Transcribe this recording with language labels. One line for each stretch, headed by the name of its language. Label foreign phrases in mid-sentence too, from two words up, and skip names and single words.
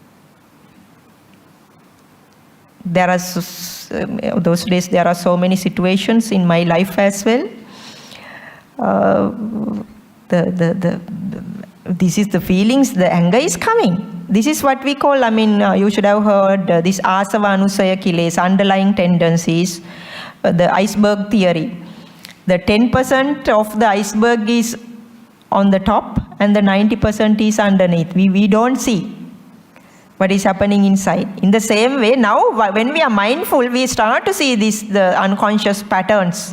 English: There are those days there are so many situations in my life as well. This is the feelings, the anger is coming. This is what we call, you should have heard this
Pali: asava anusaya kilesa,
English: underlying tendencies, the iceberg theory. The 10% of the iceberg is on the top and the 90% is underneath. We don't see what is happening inside. In the same way, now when we are mindful, we start to see the unconscious patterns.